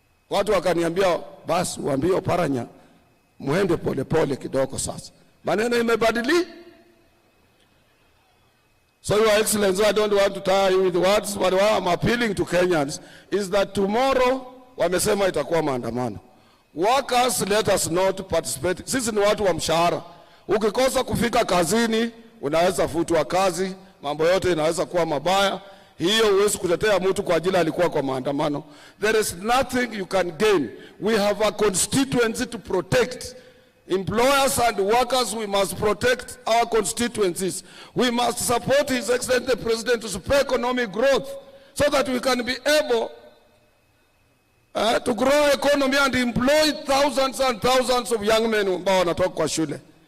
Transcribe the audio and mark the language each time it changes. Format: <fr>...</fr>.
<sw>Watu wakaniambia basi uambie Oparanya muende pole kidogo sasa. Maneno imebadili.</sw> <en>So Your Excellency, I don't want to tire you with words, but what I'm appealing to Kenyans is that tomorrow</en> <sw>wamesema itakuwa maandamano.</sw> <en>Workers, let us not participate.</en> <sw>Sisi ni watu wa mshahara. Ukikosa kufika kazini, unaweza futwa kazi, mambo yote inaweza kuwa mabaya. Hiyo huwezi kutetea mtu kwa ajili alikuwa kwa maandamano.</sw> <en>There is nothing you can gain. We have a constituency to protect. Employers and workers, we must protect our constituencies. We must support His Excellency the President to support economic growth so that we can be able to grow economy and employ thousands and thousands of young men</en> <sw>ambao wanatoka kwa shule.</sw>